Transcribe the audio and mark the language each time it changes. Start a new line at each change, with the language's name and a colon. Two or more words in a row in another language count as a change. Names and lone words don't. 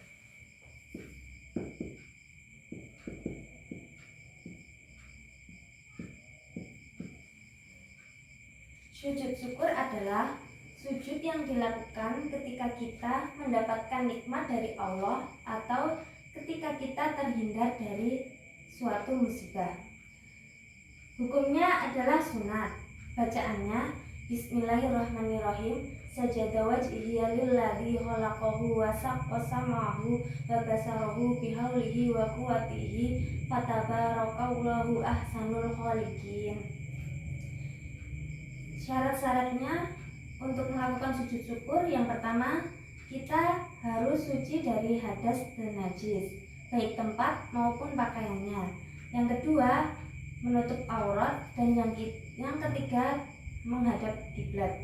Indonesian: Sujud syukur adalah sujud yang dilakukan ketika kita mendapatkan nikmat dari Allah atau ketika kita terhindar dari suatu musibah. Hukumnya adalah sunat. Bacaannya Bismillahirrahmanirrahim.
Arabic: سجد وجهي للذي خلقه وشق سمعه وبصره بحوله وقوته فتبارك الله أحسن الخالقين.
Indonesian: Syarat-syaratnya untuk melakukan sujud syukur, yang pertama kita harus suci dari hadas dan najis, baik tempat maupun pakaiannya. Yang kedua menutup aurat, dan yang ketiga menghadap kiblat.